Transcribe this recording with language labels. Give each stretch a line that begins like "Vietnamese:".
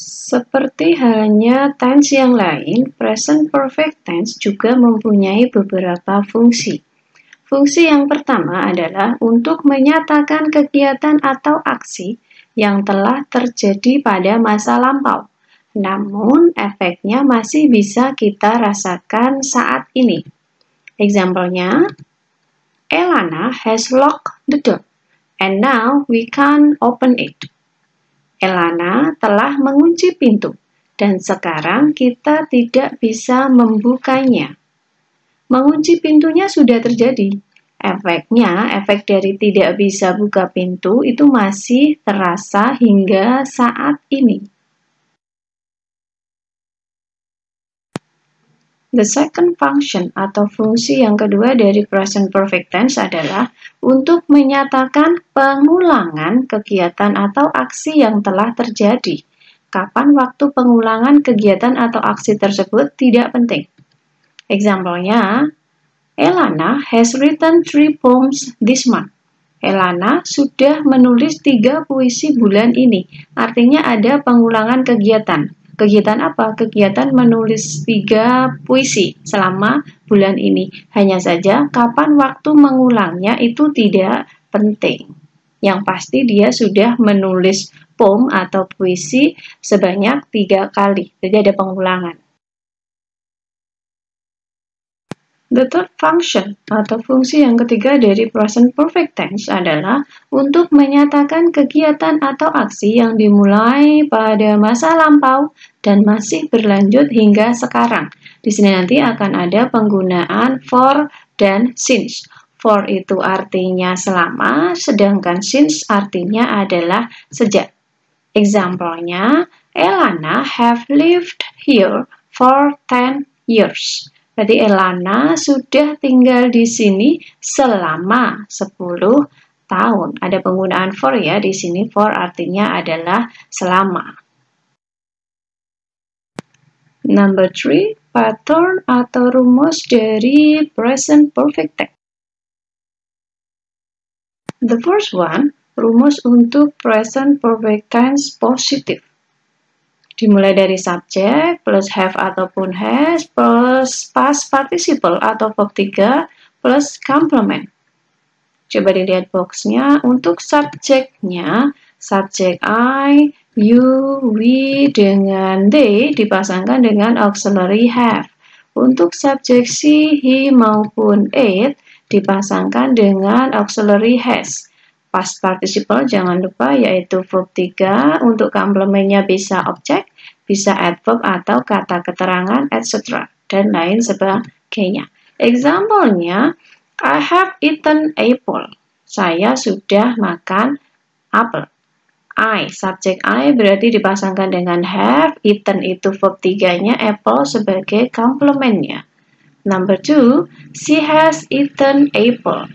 Indonesian: Seperti halnya tense yang lain, present perfect tense juga mempunyai beberapa fungsi. Fungsi yang pertama adalah untuk menyatakan kegiatan atau aksi yang telah terjadi pada masa lampau, namun efeknya masih bisa kita rasakan saat ini.
English: Example-nya, Elana has locked the door, and now we can't open it.
Indonesian: Elana telah mengunci pintu, dan sekarang kita tidak bisa membukanya. Mengunci pintunya sudah terjadi. Efeknya, efek dari tidak bisa buka pintu itu masih terasa hingga saat ini.
English: The second function
Indonesian: atau fungsi yang kedua dari present perfect tense adalah untuk menyatakan pengulangan kegiatan atau aksi yang telah terjadi. Kapan waktu pengulangan kegiatan atau aksi tersebut tidak penting.
English: Example-nya, Elana has written 3 poems this month.
Indonesian: Elana sudah menulis 3 puisi bulan ini. Artinya ada pengulangan kegiatan. Kegiatan apa? Kegiatan menulis 3 puisi selama bulan ini. Hanya saja kapan waktu mengulangnya itu tidak penting. Yang pasti dia sudah menulis poem atau puisi sebanyak 3 kali. Jadi ada pengulangan.
English: The third function
Indonesian: atau fungsi yang ketiga dari present perfect tense adalah untuk menyatakan kegiatan atau aksi yang dimulai pada masa lampau dan masih berlanjut hingga sekarang. Di sini nanti akan ada penggunaan for dan since. For itu artinya selama, sedangkan since artinya adalah sejak.
English: Example-nya, Elana have lived here for 10 years.
Indonesian: Berarti Elana sudah tinggal di sini selama 10 tahun. Ada penggunaan for ya di sini. For artinya adalah selama.
English: Number 3,
Indonesian: pattern atau rumus dari present perfect tense.
English: The first one,
Indonesian: rumus untuk present perfect tense positif. Dimulai dari subjek plus have ataupun has plus past participle atau verb 3 plus complement. Coba dilihat boxnya. Untuk subjeknya, subjek I, you, we dengan they dipasangkan dengan auxiliary have. Untuk subjek she, he maupun it dipasangkan dengan auxiliary has. Past participle jangan lupa yaitu verb 3, untuk komplemennya bisa objek, bisa adverb atau kata keterangan, etc. dan lain sebagainya.
English: Example-nya, I have eaten apple.
Indonesian: Saya sudah makan apel. I, subjek I berarti dipasangkan dengan have, eaten itu verb 3-nya, apple sebagai komplemennya.
English: Number 2, she has eaten apple.